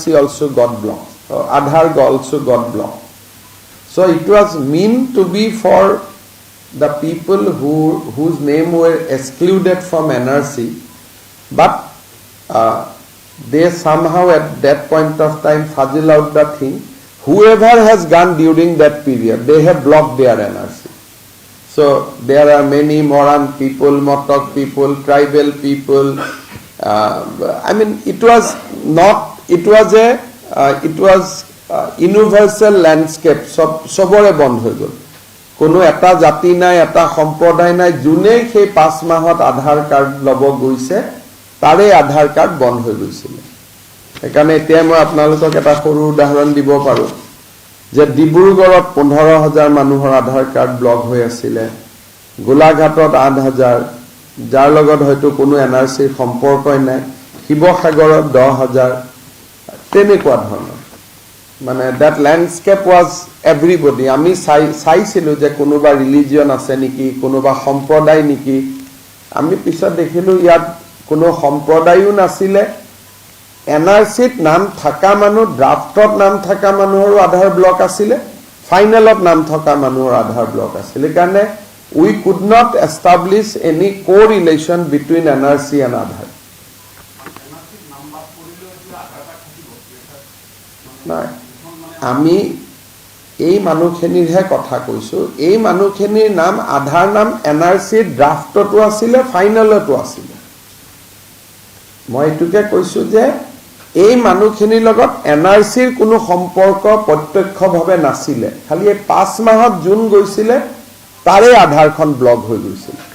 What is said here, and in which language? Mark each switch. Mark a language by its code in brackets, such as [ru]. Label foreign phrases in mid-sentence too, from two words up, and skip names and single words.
[en] also got blocked Aadhaar also got blocked so it was meant to be for the people whose name were excluded from NRC but they somehow at that point of time fuzzle out the thing whoever has gone during that period they have blocked their NRC so there are many Moran people Motok people tribal people I mean it was universal landscape [as] সবৰে বন্ধ হৈ গ'ল কোনো এটা জাতি নাই এটা সম্প্ৰদায় নাই জুনে সেই 5 মাহত আধাৰ কাৰ্ড লব গৈছে তাৰে আধাৰ কাৰ্ড বন্ধ হৈ গৈছিল একাৰণে এতিয়া মই আপোনালোকক এটা সৰু উদাহৰণ দিব পাৰো যে ডিব্ৰুগড়ত 15,000 মানুহৰ আধাৰ কাৰ্ড ব্লক হৈ আছিল গোলাঘাটত 8,000 যাৰ লগত হয়তো কোনো এনআৰসি সম্পৰ্কই নাই শিৱসাগৰত 10,000 তেনেকুৱা ধৰণৰ মানে [en] that landscape was [as] everybody আমি চাইছিলো যে কোনোবা ৰিলিজিয়ন আছে নেকি কোনোবা সম্প্ৰদায় নেকি আমি পিছত দেখিলো ইয়াত কোনো সম্প্ৰদায়ও নাছিলে এনআৰসিত নাম থাকা মানুহ ড্ৰাফটত নাম থাকা মানুহৰ আধাৰ ব্লক আছিল ফাইনেলত নাম থকা মানুহৰ আধাৰ ব্লক আছিল কাৰণে [en] we could not establish any correlation between NRC and Aadhaar [as] নাই আমি এই মানুহখিনিৰহে কথা কৈছো এই মানুহখিনিৰ নাম আধাৰ নাম এনআৰসি ড্ৰাফটতো আছিল ফাইনেলতো আছিল মই এটুকে কৈছো যে এই মানুহখিনিৰ লগত এনআৰচিৰ কোনো সম্পৰ্ক প্ৰত্যক্ষভাৱে নাছিলে খালি 5 মাহত জুন গৈছিলে তাৰে আধাৰখন ব্লক হৈ গৈছিল